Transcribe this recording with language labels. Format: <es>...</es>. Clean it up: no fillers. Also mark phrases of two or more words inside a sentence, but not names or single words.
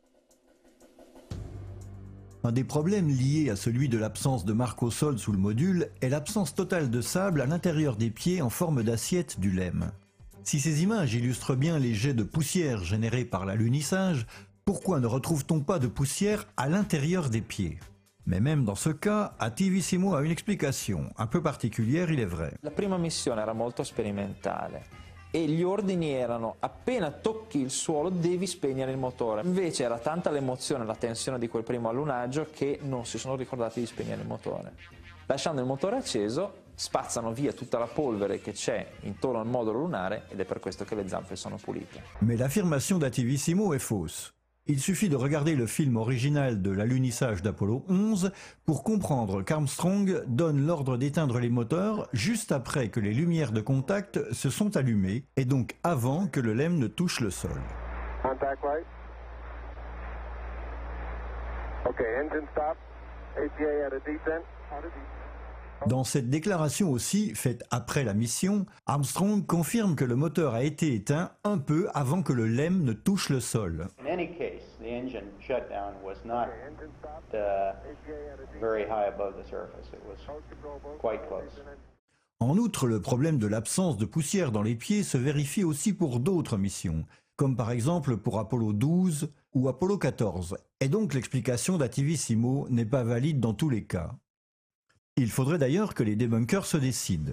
<fr>Un des problèmes liés à celui de l'absence de marque au sol sous le module est l'absence totale de sable à l'intérieur des pieds en forme d'assiette du LEM. Si ces images illustrent bien les jets de poussière générés par l'alunissage, pourquoi ne retrouve-t-on pas de poussière à l'intérieur des pieds? Mais même dans ce cas, Attivissimo a une explication, un peu particulière il est vrai.</fr> <it>La prima missione era molto sperimentale e gli ordini erano: appena tocchi il suolo devi spegnere il motore. Invece era tanta l'emozione e la tensione di quel primo allunaggio che non si sono ricordati di spegnere il motore. Lasciando il motore acceso spazzano via tutta la polvere che c'è intorno al modulo lunare ed è per questo che le zampe sono pulite.</it> <fr>Mais l'affirmation d'Attivissimo est fausse. Il suffit de regarder le film original de l'alunissage d'Apollo 11 pour comprendre qu'Armstrong donne l'ordre d'éteindre les moteurs juste après que les lumières de contact se sont allumées et donc avant que le LEM ne touche le sol.</fr> <en>Contact light. Okay, engine stop. APA at a descent.</en> <fr>Dans cette déclaration aussi, faite après la mission, Armstrong confirme que le moteur a été éteint un peu avant que le LEM ne touche le sol.</fr> <en>In any case, the engine shutdown was not very high above the surface. It was quite close.</en> <fr>En outre, le problème de l'absence de poussière dans les pieds se vérifie aussi pour d'autres missions, comme par exemple pour Apollo 12 ou Apollo 14, et donc l'explication d'Attivissimo n'est pas valide dans tous les cas. Il faudrait d'ailleurs que les débunkers se décident.</fr>